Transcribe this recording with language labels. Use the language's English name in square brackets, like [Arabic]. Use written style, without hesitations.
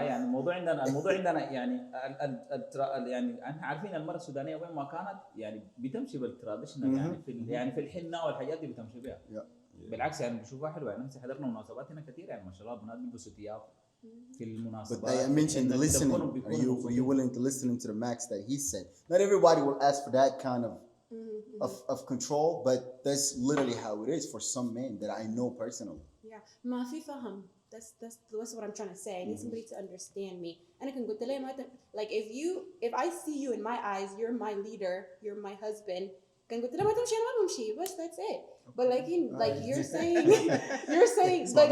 [Arabic] يعني الموضوع عندنا يعني يعني احنا عارفين المراه السودانيه وين ما كانت يعني بتمشي بالتراديشنال، يعني يعني في الحنه والحاجات دي بتمشي بها. بالعكس يعني بشوفها حلوه. يعني هسه حضرنا مناسبات هنا كثير يعني ما شاء الله بنات بيلبسوا ثياب في [English] But [Arabic] المناسبات. [English] I mentioned the listening. Are you willing to listen to the max that he said? Not everybody will ask for that kind of control, but that's literally how it is for some men that I know personally. Yeah, [Arabic] ما في فهم. [English] That's what I'm trying to say. I need somebody to understand me. [Arabic] أنا كنت قلت لها [English] like if I see you in my eyes, you're my leader, you're my husband. [Arabic] كنت قلت لها ما تمشي أنا ما بمشي بس [English] that's it. But like you're saying like